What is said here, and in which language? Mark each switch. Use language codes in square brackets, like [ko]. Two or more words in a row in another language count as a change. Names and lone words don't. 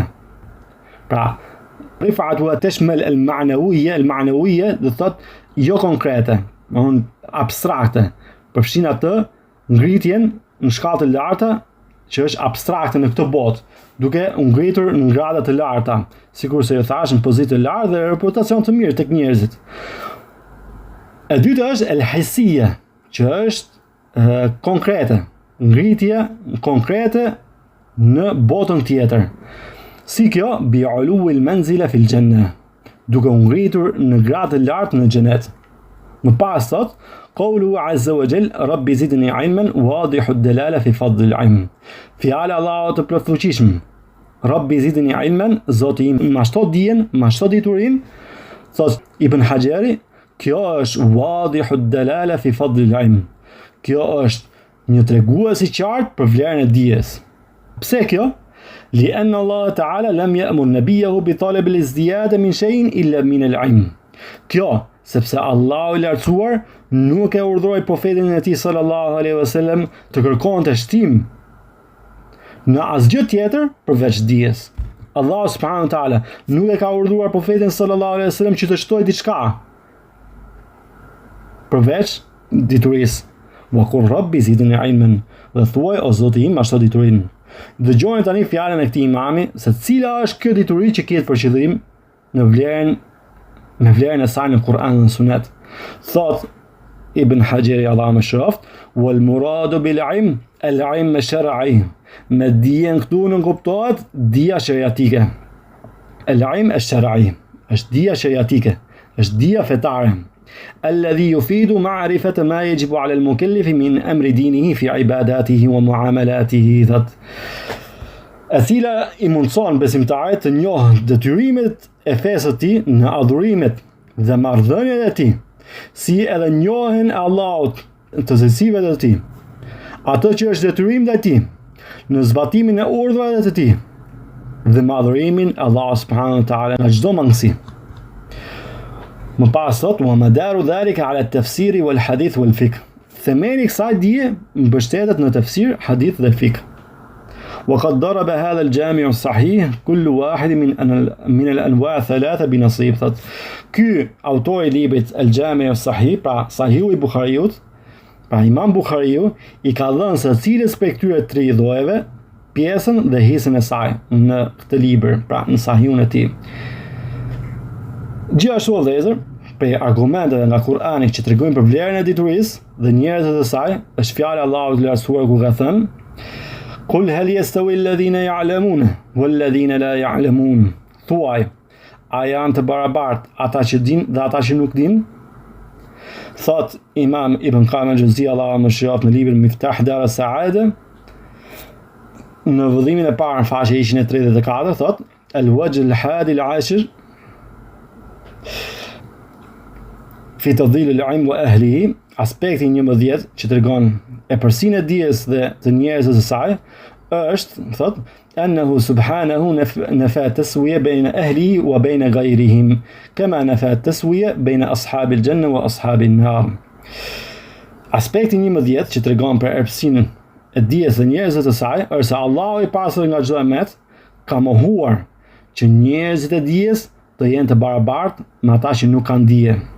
[sq] Pra, [ar] رفعتها تشمل المعنوية, [sq] do thot jo konkrete, abstrakte, përfshin atë ngritjen në shkallë të larta që është abstrakte në këtë botë, duke u ngritur në grada të larta, sikur se ju thash në pozitë të lartë dhe reputacion të mirë tek njerëzit. E dyta është el-hisiyya, që është konkrete, ngritje konkrete në botën tjetër. Si kjo, [ar] بعلو المنزلة في الجنة, [sq] duke u ngritur në gradë të lartë në xhenet. Më pas thot, [ar] قوله عز وجل رب زدني علما واضح الدلالة في فضل العلم. [sq] Fjala Allahut të plotfuqishëm, [ar] رب زدني علما, [sq] Zoti im mashto dijen, mashto diturin. Thot Ibn Hajeri, kjo është [ar] واضح الدلالة في فضل العلم. [sq] Kjo është një tregues i qartë për vlerën e dijes. Pse kjo? [ar] لأن الله تعالى لم يأمر نبيه بطلب الازدياد من شيء إلا من العلم. [sq] Kjo, sepse Allahu i lartësuar nuk e urdhëroi profetin e tij [ar] صلى الله عليه وسلم [sq] të kërkonte shtim në asgjë tjetër përveç dijes. Allahu [ar] سبحانه وتعالى [sq] nuk e ka urdhëruar profetin [ar] صلى الله عليه وسلم [sq] që të shtojë diçka përveç diturisë. [ar] وقل رب زدني علما, [sq] dhe thuaj o Zoti im mashto diturinë. Dëgjoni tani fjalën e këtij imami se cila është kjo dituri që kiet për qëllim në vlerën e saj në Kur'an dhe Sunet. Thot Ibn Hajeri, Allahu mëshiroft, [ar] والمراد بالعلم العلم الشرعي. [sq] Me dijen këtu në kuptohet dija shariatike. [ar] العلم الشرعي, [sq] është dija shariatike, është dija fetare. [ar] الذي يفيد معرفة ما يجب على المكلف من أمر دينه في عباداته ومعاملاته. [sq] E cila i mundson besimtarit të njohë detyrimet e fesë të tij në adhurimet dhe marrëdhëniet e tij, si edhe njohjen e Allahut të cilësive të tij, atë që është detyrim ndaj tij, në zbatimin e urdhrave të tij dhe madhurimin e Allahut [ar] سبحانه وتعالى [sq] nga çdo mangësi. Më pas thot, [ar] ومدار ذلك على التفسير والحديث والفقه. [sq] Themeli kësaj dije mbështetet në tafsir, hadith dhe fiqh. [ar] وقد ضرب هذا الجامع الصحيح كل واحد من الأنواع الثلاثة بنصيب. [sq] Ky autori i librit El Jami' Sahih, pra Sahihu i Buhariut, pra Imam Buhariu i ka dhënë se cilës prej këtyre tre llojeve pjesën dhe hisën e saj në këtë libër, pra në Sahihun e tij. Gjithashtu vëllezër, prej argumenteve nga Kur'ani që tregojnë për vlerën e diturisë dhe njerëzit e saj, është fjala e Allahut i lartësuar ku ka thënë: [ar] "قل هل يستوي الذين يعلمون والذين لا يعلمون." [sq] Thuaj, a janë të barabartë ata që dinë dhe ata që nuk dinë? Thot Imam Ibn Qayyim al-Juzeyy, Allahu më shëroft, në librin Miftah Dar as-Sa'ada, në vëllimin e parë në faqe 134, thot: [ar] "الوجه الحادي عشر في تفضيل العلم وأهله." [sq] Aspekti 11 që tregon e përsinë e dijes dhe të njerëzve të saj është, thot, [ar] أنه سبحانه نفى التسوية بين أهله وبين غيرهم كما نفى التسوية بين أصحاب الجنة وأصحاب النار. [sq] Aspekti 11 që tregon për erpësinë e dijes dhe njerëzve të saj është se Allahu i pastër nga çdo emet ka mohuar që njerëzit e dijes të jenë të barabartë me ata që nuk kanë dije.